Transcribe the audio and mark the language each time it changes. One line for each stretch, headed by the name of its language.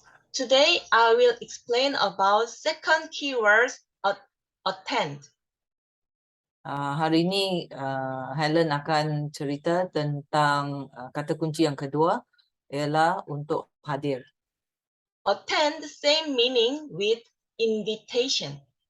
English: Today, I will explain about second keywords, attend.
Malay: Hari ini Helen akan cerita tentang kata kunci yang kedua ialah untuk hadir.
English: Attend same meaning with invitation.